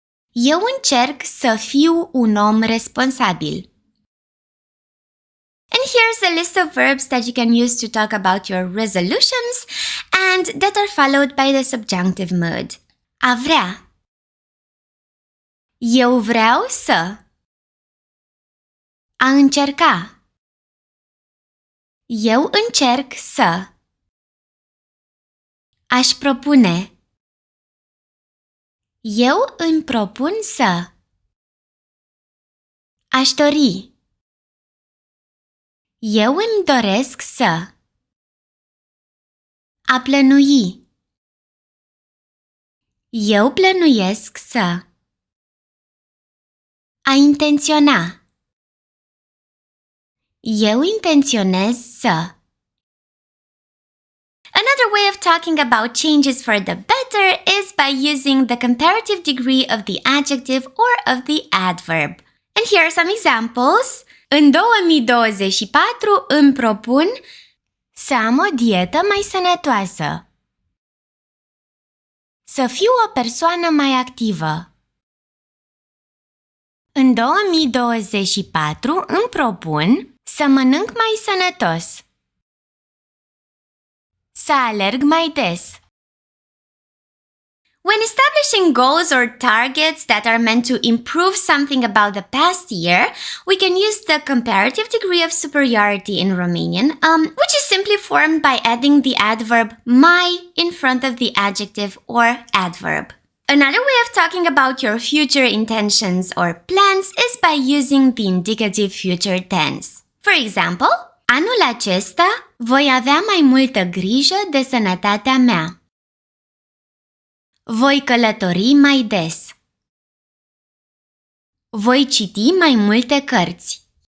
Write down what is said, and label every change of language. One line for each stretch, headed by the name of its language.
Romanian: Eu încerc să fiu un om responsabil.
English: And here's a list of verbs that you can use to talk about your resolutions and that are followed by the subjunctive mood.
Romanian: A vrea. Eu vreau să. A încerca. Eu încerc să. Aș propune. Eu îmi propun să. Aș dori. Eu îmi doresc să. A plănui. Eu plănuiesc să. A intenționa. Eu intenționez să.
English: Another way of talking about changes for the better is by using the comparative degree of the adjective or of the adverb. And here are some examples.
Romanian: În 2024 îmi propun să am o dietă mai sănătoasă. Să fiu o persoană mai activă. În 2024 îmi propun să mănânc mai sănătos. Să alerg mai des.
English: When establishing goals or targets that are meant to improve something about the past year, we can use the comparative degree of superiority in Romanian, which is simply formed by adding the adverb mai in front of the adjective or adverb. Another way of talking about your future intentions or plans is by using the indicative future tense. For example,
Romanian: anul acesta voi avea mai multă grijă de sănătatea mea. Voi călători mai des. Voi citi mai multe cărți.